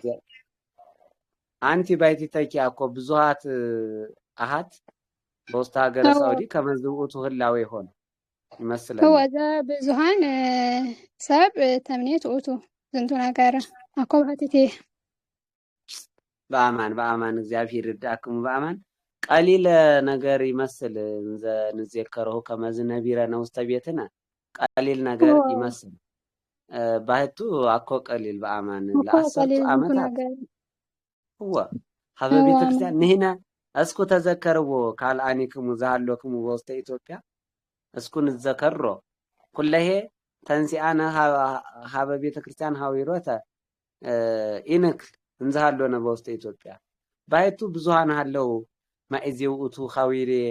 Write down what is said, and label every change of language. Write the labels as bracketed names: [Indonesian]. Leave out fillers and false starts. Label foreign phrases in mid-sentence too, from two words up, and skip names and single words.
[Geez] አንቲ ባይቲተኪ አኮ ብዙሃት አሃት በውስጥ ሀገረ ሳውዲ ከመዝውቱ ህላዌ [Amharic] ሆነ ይመስላል [Geez] ወዛ ብዙሃን ሰብ ተምኔት ኦቱ ዝንቱ ነገር አኮ ባቲቴ በአማን እግዚአብሔር ይርዳክሙ በአማን ቀሊል ነገር ይመስል እንዘ ንዘከረው ከመዝነቢረ ነው ውስተ ቤትነ ቀሊል ነገር ይመስል ባሕቱ አኮ ቀሊል በአማን ለአሰርቱ ዓመታት ሀበ ቤተክርስቲያን ንህነ እስኩ ተዘከርዎ ካልአኒክሙ ዘሃሎክሙ በውስተ ኢትዮጵያ እስኩ ንዘከሮ ኩለሄ ተንሲአነ ሀበ ቤተክርስቲያን ሐዊሮተ ኢንክ እንዘሃሎነ በውስተ ኢትዮጵያ ባሕቱ ብዙሃን ሃለው ማእዜው እቱ ሐዊሬ